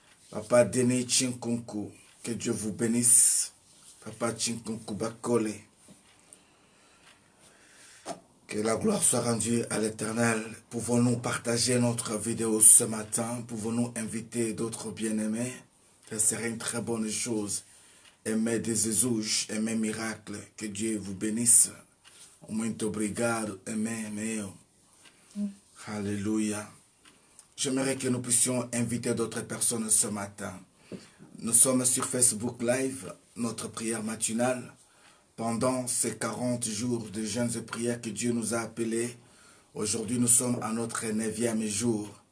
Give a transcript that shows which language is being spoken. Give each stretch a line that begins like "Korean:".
French: Papa Denis Chinkunku, que Dieu vous bénisse. Papa Chinkunku Bakole. Que la gloire soit rendue à l'Éternel. Pouvons-nous partager notre vidéo ce matin? Pouvons-nous inviter d'autres bien-aimés? Ce serait une très bonne chose. Aimez des Jésus, aimez miracle. Que Dieu vous bénisse.
Portuguese: Muito obrigado, amen, meu.
French: Alléluia. J'aimerais que nous puissions inviter d'autres personnes ce matin. Nous sommes sur Facebook Live, notre prière matinale. Pendant ces 40 jours de jeûnes et prières que Dieu nous a appelés, aujourd'hui nous sommes à notre 9e jour.